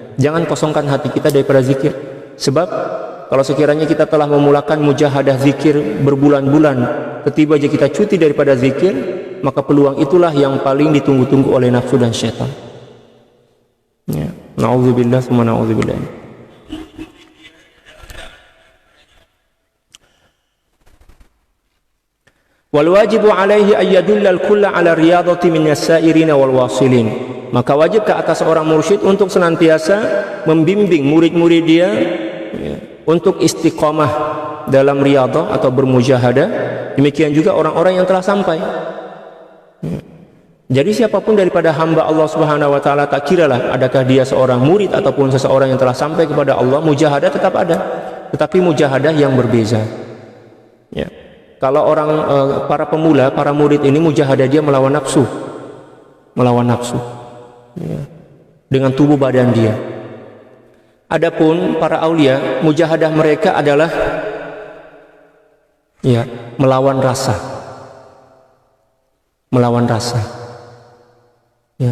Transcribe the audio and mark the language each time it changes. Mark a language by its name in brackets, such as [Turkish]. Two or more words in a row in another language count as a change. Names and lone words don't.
[Malay] Jangan kosongkan hati kita daripada zikir, sebab Kalau sekiranya kita telah memulakan mujahadah zikir berbulan-bulan, tiba-tiba aja kita cuti daripada zikir, maka peluang itulah yang paling ditunggu-tunggu oleh nafsu dan syaitan. [Arabic] Ya, نعوذ بالله ثم نعوذ بالله. والواجب عليه أن يدل الكل على رياضة من السائرين والواصلين. [Malay] Maka wajib ke atas seorang mursyid untuk senantiasa membimbing murid-murid dia ya, untuk istiqamah dalam riyadah atau bermujahadah. Demikian juga orang-orang yang telah sampai. Ya. Jadi siapapun daripada hamba Allah [Arabic] سبحانه وتعالى, [Malay] tak kiralah adakah dia seorang murid ataupun seseorang yang telah sampai kepada Allah, mujahadah tetap ada, tetapi mujahadah yang berbeza. Ya. Kalau orang para pemula, para murid ini mujahadah dia melawan nafsu, ya, dengan tubuh badan dia. Adapun para aulia, mujahadah mereka adalah ya melawan rasa, ya.